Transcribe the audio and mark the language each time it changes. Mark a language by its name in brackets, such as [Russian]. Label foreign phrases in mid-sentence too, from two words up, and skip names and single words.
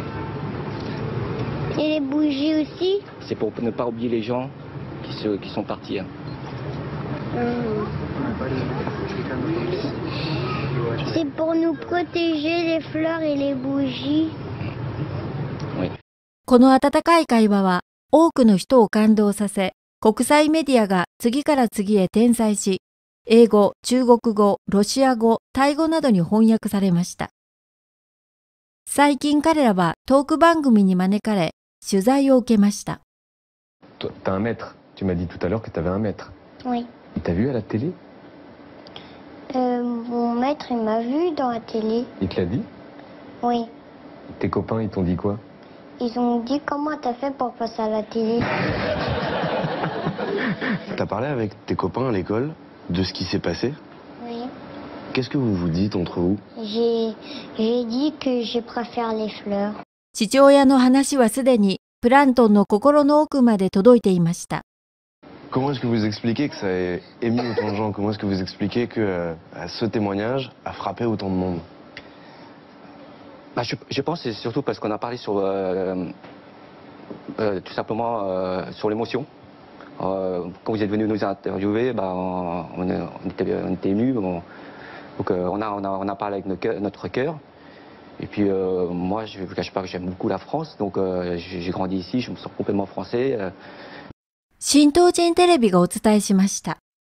[French] Et les bougies aussi. C'est pour ne pas oublier les gens qui sont partis. Hein. C'est pour nous protéger les fleurs et les bougies. Oui. [Japanese] この温かい会話は多くの人を感動させ、国際メディアが次から次へ転載し、英語、中国語、ロシア語、タイ語などに翻訳されました。最近彼らはトーク番組に招かれ、取材を受けました。 [French] Toi, t'as un maître. Tu m'as dit tout à l'heure que t'avais un maître. Oui. Il t'a vu à la télé? Mon maître, il m'a vu dans la télé. Il te l'a dit? Oui. Tes copains, ils t'ont dit quoi? Ils ont dit comment t'as fait pour passer à la télé. T'as parlé avec tes copains à l'école de ce qui s'est passé? Oui. Qu'est-ce que vous vous dites entre vous? J'ai dit que je préfère les fleurs. [Japanese] 父親の話はすでにプラントンの心の奥まで届いていました。 [French] Comment est-ce que vous expliquez que ça ait ému autant de gens? Comment est-ce que vous expliquez que ce témoignage a frappé autant de monde? Bah, je pense que c'est surtout parce qu'on a parlé sur tout simplement sur l'émotion. Quand vous êtes venu nous interviewer, bah, on était émus. Donc on a parlé avec notre cœur. Et puis moi, je ne vous cache pas que j'aime beaucoup la France. Donc j'ai grandi ici, je me sens complètement français. [Japanese] 新東人テレビがお伝えしました。